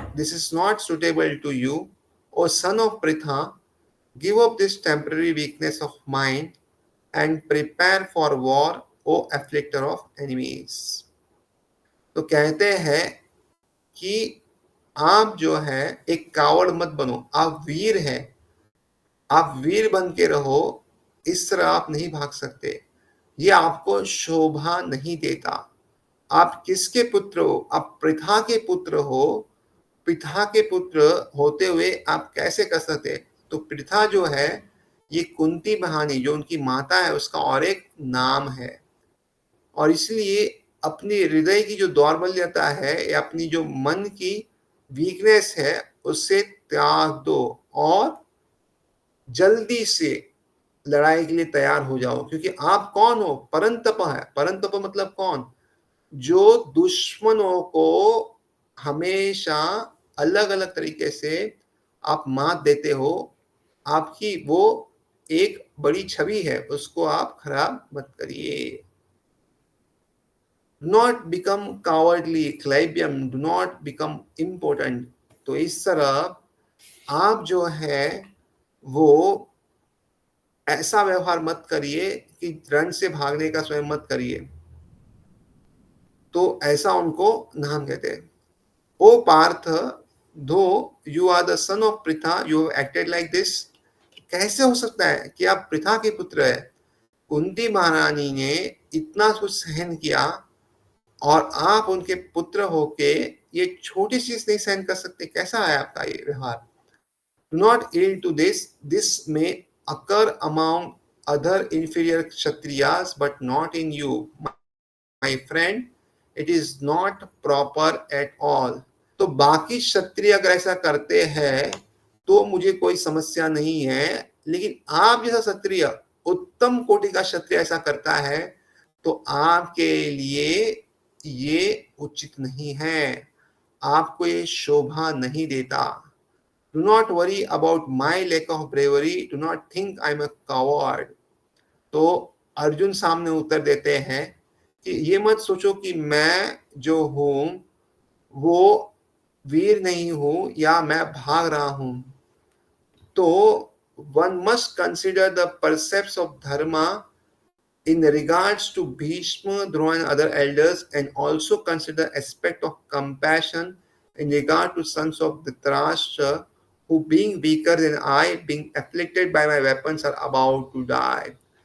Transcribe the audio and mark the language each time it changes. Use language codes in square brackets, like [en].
[en] This is not suitable to you. O son of Pritha, give up this temporary weakness of mind and prepare for war, O afflictor of enemies. [hi] तो कहते हैं कि आप जो है एक कावड़ मत बनो, आप वीर हैं, आप वीर बन के रहो। इस तरह आप नहीं भाग सकते, ये आपको शोभा नहीं देता। आप किसके पुत्र हो? आप पृथा के पुत्र हो। पृथा के पुत्र होते हुए आप कैसे कर सकते? तो पृथा जो है ये कुंती बहानी जो उनकी माता है उसका और एक नाम है, और इसलिए अपनी हृदय की जो दौर्बल्यता है या अपनी जो मन की वीकनेस है उससे त्याग दो और जल्दी से लड़ाई के लिए तैयार हो जाओ। क्योंकि आप कौन हो? परंतप है। परंतप मतलब कौन? जो दुश्मनों को हमेशा अलग अलग तरीके से आप मात देते हो, आपकी वो एक बड़ी छवि है, उसको आप खराब मत करिए। [en] Do not become cowardly, क्लैब्यम, do not become important। [hi] तो इस तरह आप जो है वो ऐसा व्यवहार मत करिए कि रण से भागने का स्वयं मत करिए। तो ऐसा उनको नाम कहते हैं। [en] O Partha, though you are the son of Pritha, you have acted like this. [hi] कैसे हो सकता है कि आप पृथा के पुत्र है? कुंती महारानी ने इतना कुछ सहन किया और आप उनके पुत्र होके ये छोटी चीज नहीं सहन कर सकते? कैसा है आपका ये व्यवहार? [en] Do not yield to this. This may occur among other inferior kshatriyas, but not in you, my friend. It is not proper at all. [hi] तो बाकी क्षत्रिय अगर ऐसा करते हैं तो मुझे कोई समस्या नहीं है, लेकिन आप जैसा क्षत्रिय, उत्तम कोटि का क्षत्रिय ऐसा करता है तो आपके लिए ये उचित नहीं है, आपको ये शोभा नहीं देता। [en] Do not worry about my lack of bravery. Do not think I'm a coward. [hi] तो अर्जुन सामने उत्तर देते हैं कि ये मत सोचो कि मैं जो हूं वो वीर नहीं हूं या मैं भाग रहा हूं। [en] तो one must consider the precepts of dharma in regards to Bhishma, Drona and other elders, and also consider aspect of compassion in regard to sons of Dhritarashtra, who being weaker than I, being afflicted by my weapons, are about to die.